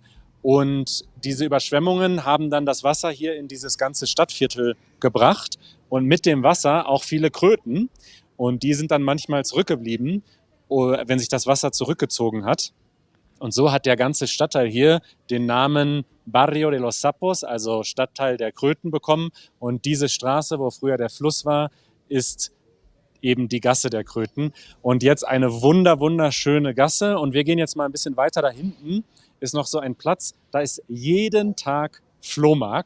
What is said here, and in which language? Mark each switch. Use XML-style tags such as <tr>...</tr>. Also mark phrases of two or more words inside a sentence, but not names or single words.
<de>Und diese Überschwemmungen haben dann das Wasser hier in dieses ganze Stadtviertel gebracht. Und mit dem Wasser auch viele Kröten. Und die sind dann manchmal zurückgeblieben, wenn sich das Wasser zurückgezogen hat. Und so hat der ganze Stadtteil hier den Namen Barrio de los Sapos, also Stadtteil der Kröten, bekommen. Und diese Straße, wo früher der Fluss war, ist eben die Gasse der Kröten. Und jetzt eine wunderschöne Gasse. Und wir gehen jetzt mal ein bisschen weiter. Da hinten ist noch so ein Platz, da ist jeden Tag Flohmarkt.</de>